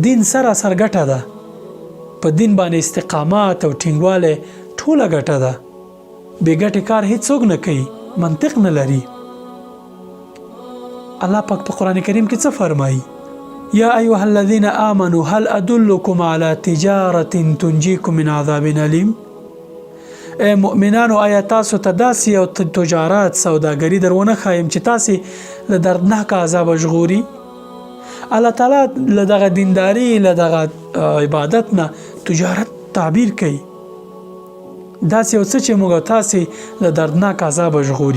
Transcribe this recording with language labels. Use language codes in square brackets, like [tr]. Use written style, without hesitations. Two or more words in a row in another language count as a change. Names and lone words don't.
[ps] دین سراسر ګټه ده، په دین باندې استقامت او ټینګواله ټوله ګټه ده. بې ګټې کار هیڅوک نه کوي، منطق نه لري. الله پاک په قرآن کریم کې څه فرمایي؟ [ar] یا ایها الذین آمنوا هل ادلکم علی تجارة تنجیکم من عذاب الیم؟ [ps] ای مؤمنانو آیا تاسو ته داسې یو تجارت سوداګري درونه ښایم چې تاسې له دردناک عذابه ژغوري؟ الله تعالی له دغه دینداري، له دغه عبادت نه تجارت تعبیر کوي، داسې یو څه چې موږ تاسې له دردناک عذابه ژغوري.